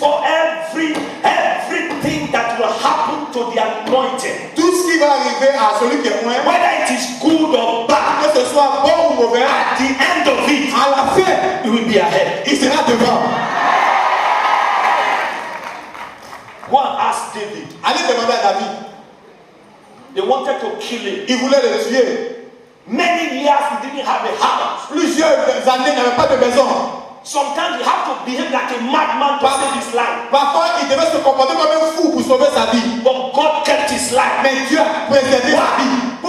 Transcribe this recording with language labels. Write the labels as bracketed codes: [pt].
[en] Everything that will happen to the anointed, [fr] Tout ce qui va arriver à celui qui est loin, [en] whether it is good or bad, [fr] que ce soit bon ou mauvais, [en] at the end of it, [fr] à la fin, [en] you will be ahead. [fr] il sera devant. [en] Go and ask David. [fr] Allez demander à David. [en] They wanted to kill him. [fr] Il voulait le tuer. [en] Many years he didn't have a house. [fr] Plusieurs années, il n'avait pas de maison. [en] Sometimes you have to behave like a madman to save his life. [fr] Parfois, il devait se comporter comme un fou pour sauver sa vie. [en] But God kept his life. [fr] Mais Dieu a préservé sa vie.